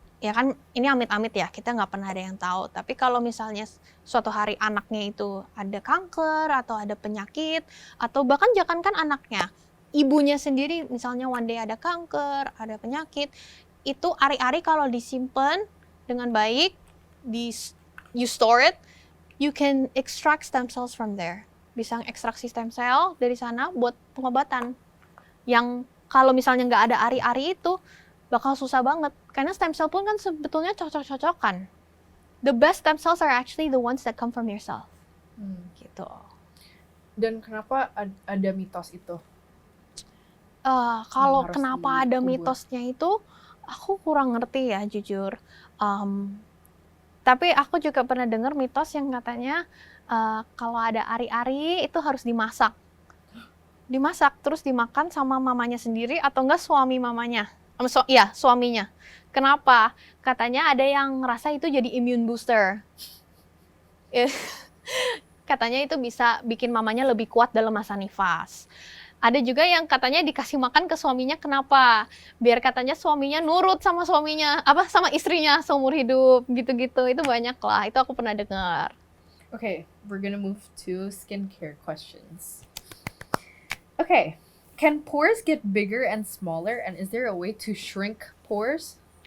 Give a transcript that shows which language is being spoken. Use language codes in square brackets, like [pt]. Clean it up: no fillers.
[id] ya kan ini amit-amit ya, kita nggak pernah ada yang tahu. Tapi kalau misalnya suatu hari anaknya itu ada kanker atau ada penyakit, atau bahkan jangankan anaknya, ibunya sendiri misalnya [en] one day [id] ada kanker, ada penyakit, itu ari-ari kalau disimpan dengan baik, [en] you store it, you can extract stem cells from there. [id] Bisa ekstraksi stem cell dari sana buat pengobatan. Yang kalau misalnya nggak ada ari-ari itu, bakal susah banget. Karena stem cell pun kan sebetulnya cocok-cocokan. [en] The best stem cells are actually the ones that come from yourself. [id] Gitu. Dan kenapa ada mitos itu? Kalau harus kenapa ada dikubur. mitosnya itu, aku kurang ngerti ya jujur. Tapi aku juga pernah dengar mitos yang katanya kalau ada ari-ari itu harus dimasak. Dimasak terus dimakan sama mamanya sendiri atau enggak suami mamanya. Suaminya. Kenapa? Katanya ada yang ngerasa itu jadi [en] immune booster. [id] Katanya itu bisa bikin mamanya lebih kuat dalam masa nifas. Ada juga yang katanya dikasih makan ke suaminya, kenapa? Biar katanya suaminya nurut sama sama istrinya seumur hidup, gitu-gitu. Itu banyak lah, itu aku pernah dengar. [en] Okay, we're gonna move to skincare questions. Okay, can pores get bigger and smaller, and is there a way to shrink pores?